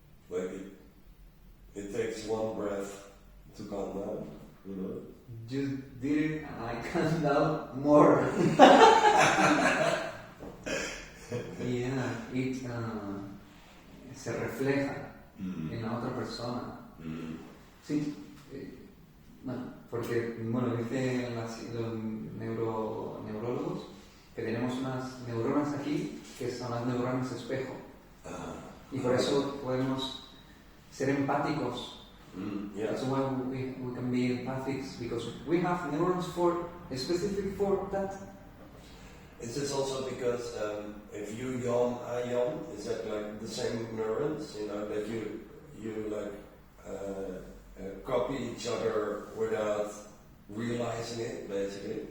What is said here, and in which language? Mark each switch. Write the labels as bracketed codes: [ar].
[en] Like it takes one breath to calm down, you know. You did it, and I calmed down more. [es] Yeah, se refleja en la otra persona. Sí, bueno, porque bueno, dicen los neurólogos que tenemos unas neuronas aquí que son las neuronas espejo. Y por eso podemos ser empáticos. [en] Yeah. That's why we can be empathic, because we have neurons specific for that. Is this also because if you yawn, I yawn, is that like the same neurons? You know, that you like copy each other without realizing it, basically?